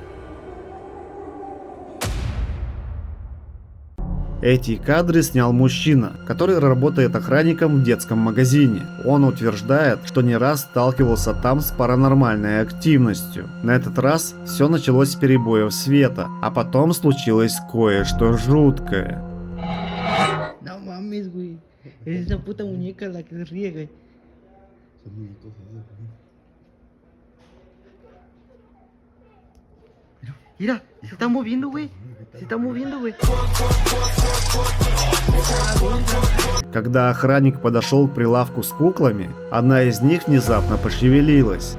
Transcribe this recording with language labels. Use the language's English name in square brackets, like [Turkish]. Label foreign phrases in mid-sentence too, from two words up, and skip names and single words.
[Russian] Эти кадры снял мужчина, который работает охранником в детском магазине. Он утверждает, что не раз сталкивался там с паранормальной активностью. На этот раз все началось с перебоев света, а потом случилось кое-что жуткое. [Spanish] No mames, güey. Es esa puta muñeca la que se riega. Mira, se está moviendo, güey. Se está moviendo, güey. [Russian] Когда охранник подошел к прилавку с куклами, одна из них внезапно пошевелилась.